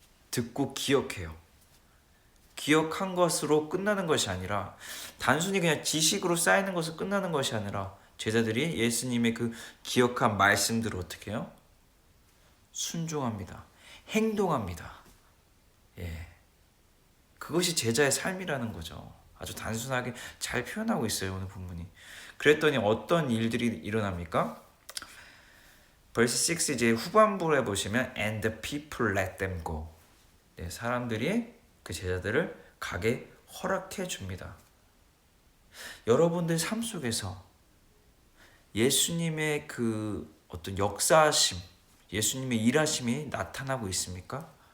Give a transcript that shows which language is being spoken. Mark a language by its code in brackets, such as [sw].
[ko] 듣고 기억해요. 기억한 것으로 끝나는 것이 아니라 단순히 그냥 지식으로 쌓이는 것으로 끝나는 것이 아니라 제자들이 예수님의 그 기억한 말씀들을 어떻게 해요? 순종합니다. 행동합니다. 그것이 제자의 삶이라는 거죠. 아주 단순하게 잘 표현하고 있어요. 오늘 본문이. 그랬더니 어떤 일들이 일어납니까? [en] verse 6 [ko] 이제 후반부에 보시면 [en] and the people let them go. [ko] 사람들이 그 제자들을 가게 허락해 줍니다. 여러분들 삶 속에서 예수님의 그 어떤 역사하심, 예수님의 일하심이 나타나고 있습니까?